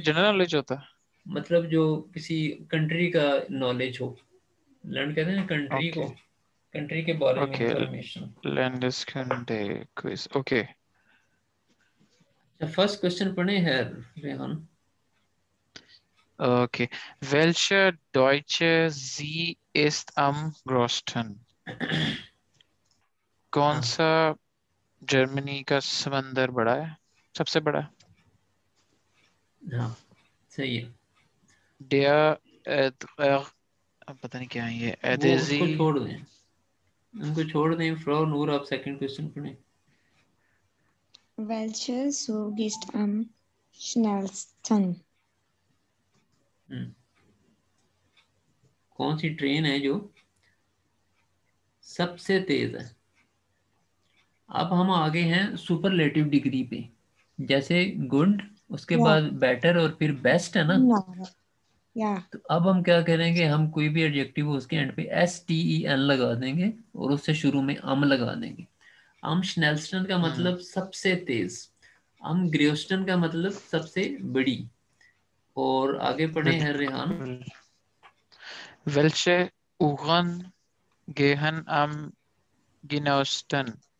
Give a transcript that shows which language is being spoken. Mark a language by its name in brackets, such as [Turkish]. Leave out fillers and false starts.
[Hindi] General knowledge होता है। मतलब जो किसी कंट्री का नॉलेज हो, लर्न कहते हैं ना कंट्री ओके को, कंट्री के बारे में ओके इंफॉर्मेशन। [German] लैंडिस कुंडे क्विज ओके। [Hindi] फर्स्ट क्वेश्चन पढ़े हैं Rehan. [English] Okay. [German] Welche Deutsche See ist am größten? [Hindi] कौन हाँ सा जर्मनी का समंदर बड़ा है, सबसे बड़ा? हाँ, सही है। Der अब पता नहीं क्या है ये, वो एडेजी। उसको छोड़ दें, उनको छोड़ दें। फ्रो नूर, आप सेकंड क्वेश्चन पढ़ें। [German] Welcher Zug ist am schnellsten? [Hindi] कौन सी ट्रेन है जो सबसे तेज है? अब हम आगे हैं सुपरलेटिव डिग्री पे, जैसे गुड, उसके [German] Ja, [Hindi] बाद बेटर और फिर बेस्ट है ना। [German] genau. Ja, [Hindi] तो अब हम क्या करेंगे, हम कोई भी एडजेक्टिव हो उसके एंड पे STEN लगा देंगे और उससे शुरू में अम लगा देंगे। अम स्नेल्स्टन का मतलब सबसे तेज, अम ग्रियोस्टन का मतलब सबसे बड़ी। और आगे पढ़े हैं रेहान। बिल्कुल। [German] Welche Uhren gehen am genauesten?